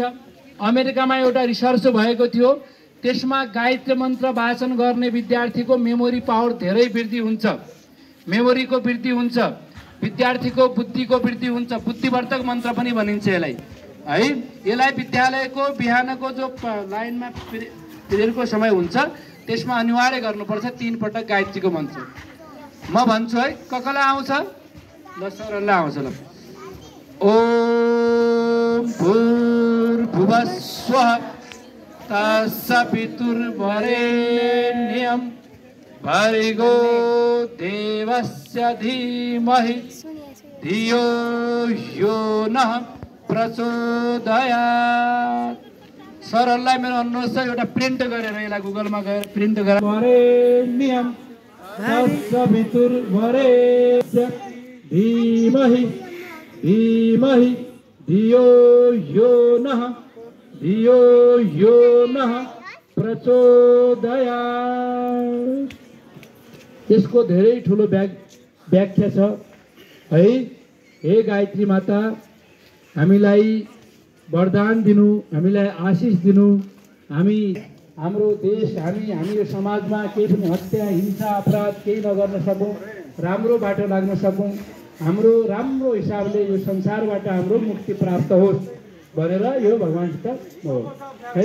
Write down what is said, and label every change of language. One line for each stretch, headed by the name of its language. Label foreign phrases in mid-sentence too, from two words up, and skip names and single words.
Nepali: अमेरिकामा एउटा रिसर्च भएको थियो, त्यसमा गायत्री मन्त्र वाचन गर्ने विद्यार्थीको
English: memory power
Nepali: धेरै वृद्धि हुन्छ, मेमोरीको वृद्धि हुन्छ, विद्यार्थीको बुद्धिको वृद्धि हुन्छ। बुद्धिवर्धक मन्त्र पनि भनिन्छ यसलाई है। यसलाई विद्यालयको बिहानको जो लाइनमा पिरियडको समय हुन्छ त्यसमा अनिवार्य गर्नुपर्छ 3 पटक गायत्रीको मन्त्र। म भन्छु है, कसलाई आउँछ? ल सरलाई आउँछ।
Sanskrit: ल ओम भूर्भुवः स्वः तत्सवितुर्वरेण्यं भर्गो देवस्य धीमहि धियो यो नः प्रचोदयात्।
Nepali: सरलाई मेरो अनुरोध छ, एउटा प्रिन्ट गरेर यसलाई गुगलमा गएर प्रिन्ट गरेर
Sanskrit: वरेण्यं तत्सवितुर्वरेण्यस्य धीमहि धीमहि धियो यो नः प्रचोदयात्।
Nepali: यसको धेरै ठुलो व्याख्या छ है। हे गायत्री माता, हामीलाई वरदान दिनु, हामीलाई आशिष दिनु। हामी हाम्रो देश, हामी यो समाजमा केही पनि हत्या, हिंसा, अपराध केही नगर्न सकौँ, राम्रो बाटो लाग्न सकौँ, हाम्रो राम्रो हिसाबले यो संसारबाट हाम्रो मुक्ति प्राप्त होस् भनेर यो भगवानसित हो है।